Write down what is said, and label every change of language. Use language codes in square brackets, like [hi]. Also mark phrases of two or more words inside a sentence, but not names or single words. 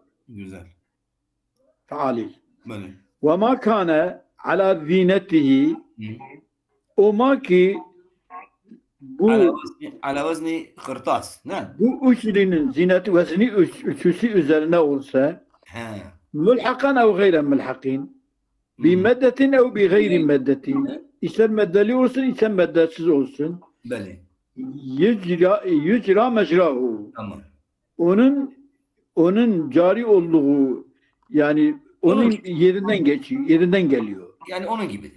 [tr] Güzel. Fa'alil. Bele. [ar] وما كان على زنته o ma ki bu على وزن قرطاس. Ne? [tr] bu üçlünün zineti vezni üçüsü üzerine olsa He. [ar] ملحقا أو غير ملحق بمدة أو بغير مدة [tr] ister meddeli olsun ister meddesiz olsun Bele. [ar] يجرى مجراه [tr] Tamam. onun cari olduğu yani onun yerinden geçiyor, yerinden geliyor. Yani onun gibidir.